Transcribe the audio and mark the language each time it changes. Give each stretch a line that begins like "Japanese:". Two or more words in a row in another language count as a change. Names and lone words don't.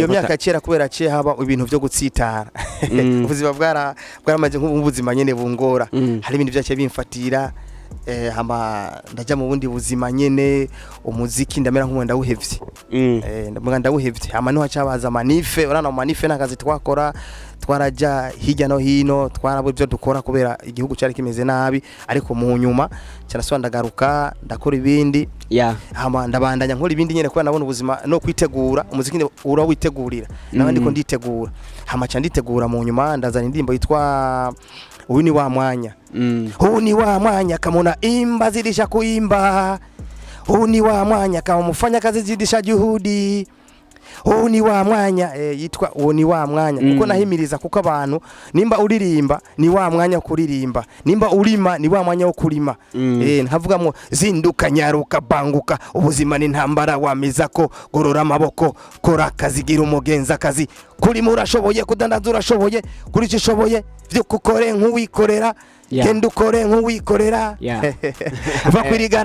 Rundi: iyo myaka kera kubera ciye haba ibintu byo gutsitara ubuzima bwaramaje nk'ubuzima nyene bungora hari ibintu byaciye bimfatira hama ndaja mu bundi buzima nyene umuziki ndamera nk'umwenda wuhevye ndawuhevye hama niho hacabaza manife urana manife nakazi twakora twaraja hirya no hino twarabo byo dukora kubera igihugu cyari kimeze nabi ariko mu nyuma cyaraswa ndagaruka ndakora ibindi hama ndabandanya nkora ibindi nyene kubera nabona ubuzima no kwitegura umuziki ura witegurira nabandi ko nditegura hama cyandi nditegura mu nyuma ndazana indirimbo yitwa uyu ni wa mwanya
Swahili: huu ni wa mwanya kama una imba zidisha kuimba huu ni wa mwanya kama mfanya kazi zidisha juhudi huu ni wa mwanya
Rundi: yitwa uwo ni wa mwanya kuko nahimiriza kuko abantu nimba uririmba ni wa mwanya kuririmba nimba urima ni wa mwanya wo kurima nkavugamwo
Swahili: zinduka nyaruka banguka
Rundi: ubuzima ni ntambara wamizako gorora amaboko kora akazi gira umugenza akazi kuri murashoboye kudandaza urashoboye kuri cishoboye byo kukore nk'uwikorera genda ukore nk'uwikorera va kwirigara